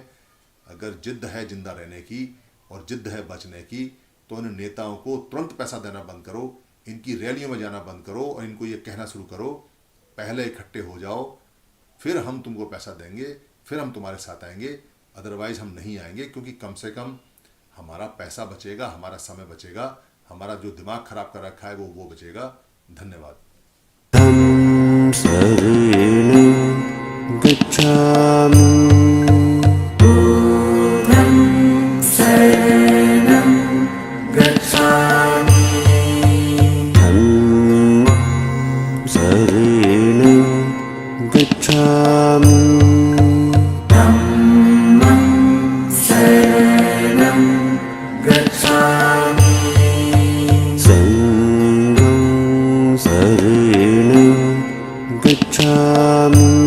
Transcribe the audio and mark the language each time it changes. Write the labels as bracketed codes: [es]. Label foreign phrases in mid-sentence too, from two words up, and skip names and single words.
[hi] अगर जिद्द है जिंदा रहने की और जिद्द है बचने की, तो इन नेताओं को तुरंत पैसा देना बंद करो, इनकी रैलियों में जाना बंद करो और इनको ये कहना शुरू करो पहले इकट्ठे हो जाओ, फिर हम तुमको पैसा देंगे, फिर हम तुम्हारे साथ आएंगे, अदरवाइज हम नहीं आएंगे। क्योंकि कम से कम हमारा पैसा बचेगा, हमारा समय बचेगा, हमारा जो दिमाग खराब कर रखा है वो बचेगा। धन्यवाद। [pi] तं शरणं गच्छामि तं शरणं गच्छामि संघं शरणं गच्छामि